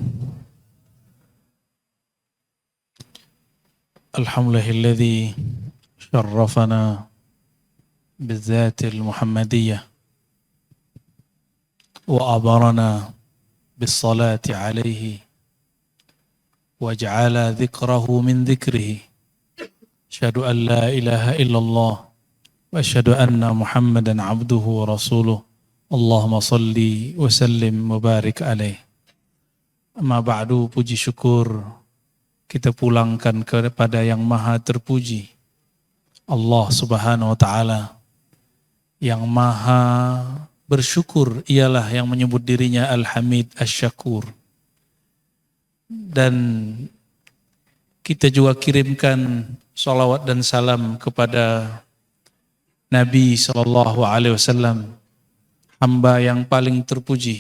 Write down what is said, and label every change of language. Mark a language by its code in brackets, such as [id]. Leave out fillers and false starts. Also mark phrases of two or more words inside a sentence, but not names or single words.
[ar] الحمد لله الذي شرفنا بالذات المحمدية وأبرنا بالصلاة عليه وجعل ذكره من ذكره. أشهد أن لا إله إلا الله وأشهد أن محمدا عبده ورسوله. اللهم صل وسلم وبارك عليه. أما بعد, [id] puji syukur kita pulangkan kepada yang maha terpuji, [ar] الله سبحانه وتعالى, [id] yang maha bersyukur. Ialah yang menyebut dirinya Al-Hamid Asy-Syakur. Dan kita juga kirimkan salawat dan salam kepada Nabi SAW, hamba yang paling terpuji.